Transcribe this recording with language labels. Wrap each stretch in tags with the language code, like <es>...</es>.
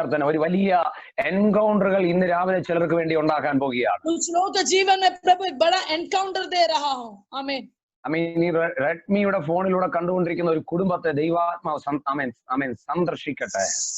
<ml>ഒരു വലിയ എൻകൗണ്ടറുകൾ ഇന്ന് രാവിലെ ചിലർക്ക് വേണ്ടി ഉണ്ടാക്കാൻ പോകുകയാണ്.</ml> <hi>कुछ लोगों के जीवन में प्रभु एक बड़ा एनकाउंटर दे रहा हूं. आमीन.</hi> <ml>ഈ റെഡ്മിയുടെ ഫോണിലൂടെ കണ്ടുകൊണ്ടിരിക്കുന്ന ഒരു കുടുംബത്തെ ദൈവാത്മാവ് സന്ദർശിക്കട്ടെ.</ml>